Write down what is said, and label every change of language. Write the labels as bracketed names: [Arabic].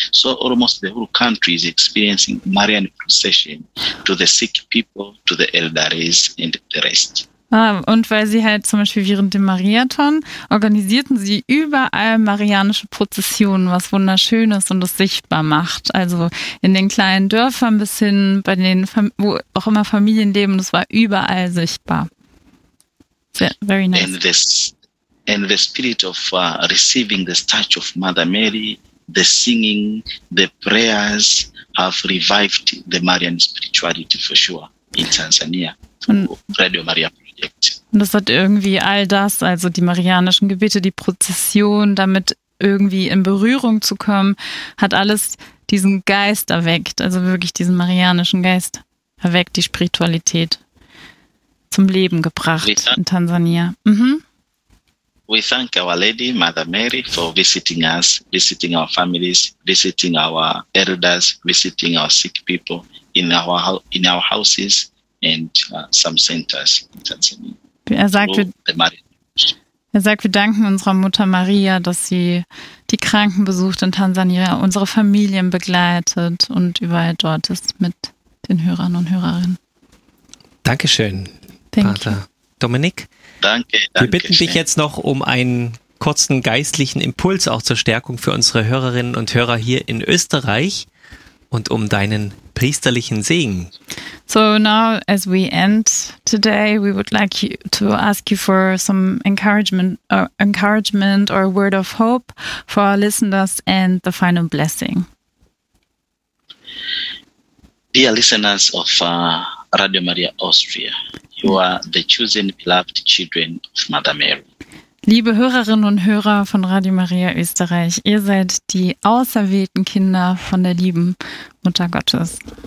[English] So almost the whole country is experiencing Marian procession to the sick people, to the elders and the rest. [German] Ah, und weil sie halt zum Beispiel während dem Mariathon organisierten sie überall marianische Prozessionen, was wunderschön ist und es sichtbar macht. Also in den kleinen Dörfern bis hin, bei den wo auch immer Familien leben, das war überall sichtbar. [English] Very nice. And the spirit of receiving the touch of Mother Mary, the singing, the prayers have revived the Marian spirituality for sure in Tanzania through Radio Maria. [German] Und das hat irgendwie all das, also die marianischen Gebete, die Prozession, damit irgendwie in Berührung zu kommen, hat alles diesen Geist erweckt, also wirklich diesen marianischen Geist erweckt, die Spiritualität zum Leben gebracht in Tansania. Mhm. [English] We thank Our Lady, Mother Mary, for visiting us, visiting our families, visiting our elders, visiting our sick people in our houses. And some centers in Tanzania. [German] Er sagt, wir danken unserer Mutter Maria, dass sie die Kranken besucht in Tansania, unsere Familien begleitet und überall dort ist mit den Hörern und Hörerinnen. Dankeschön, Pater Dominik. Danke. Wir bitten dich jetzt noch um einen kurzen geistlichen Impuls auch zur Stärkung für unsere Hörerinnen und Hörer hier in Österreich und um deinen priesterlichen Segen. [English] So now, as we end today, we would like you to ask you for some encouragement or a word of hope for our listeners and the final blessing. Dear listeners of Radio Maria Austria, you are the chosen beloved children of Mother Mary. [German] Liebe Hörerinnen und Hörer von Radio Maria Österreich, ihr seid die auserwählten Kinder von der lieben Mutter Gottes.